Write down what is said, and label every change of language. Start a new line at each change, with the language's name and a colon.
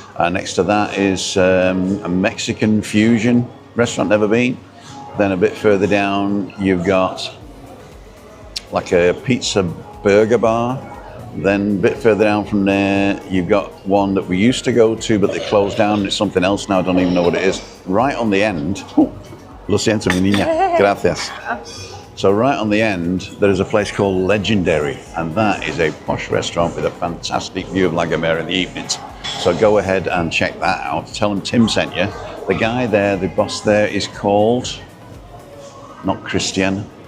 English: Next to that is a Mexican fusion restaurant, never been. Then a bit further down, you've got like a pizza burger bar. Then a bit further down from there, you've got one that we used to go to, but they closed down. It's something else now, I don't even know what it is. Right on the end,
Spanish: lo siento, mi niña, gracias.
English: So right on the end, there is a place called Legendary, and that is a posh restaurant with a fantastic view of La Gomera in the evenings. So go ahead and check that out. Tell them Tim sent you, The guy there, the boss there, is called, not Christian.